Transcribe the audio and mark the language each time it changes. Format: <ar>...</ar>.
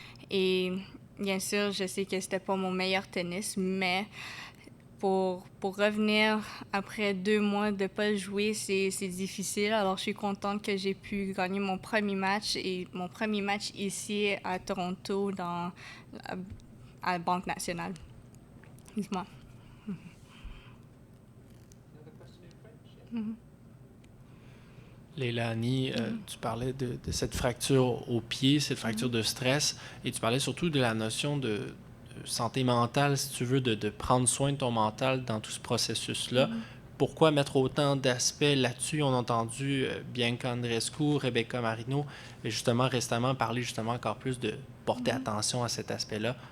<fr>Et bien sûr, je sais que c'était pas mon meilleur tennis, mais pour revenir après 2 mois de ne pas jouer, c'est difficile. Alors, je suis contente que j'ai pu gagner mon premier match et mon premier match ici à Toronto à la Banque Nationale. Excuse-moi.</fr> <en>Another question in French? Yeah.</en> <fr>Leylah Annie, tu parlais de cette fracture au pied, cette fracture de stress, et tu parlais surtout de la notion de santé mentale, si tu veux, de prendre soin de ton mental dans tout ce processus-là. Pourquoi mettre autant d'aspects là-dessus? On a entendu Bianca Andreescu, Rebecca Marino, et justement récemment parler justement encore plus de porter attention à cet aspect-là.</fr>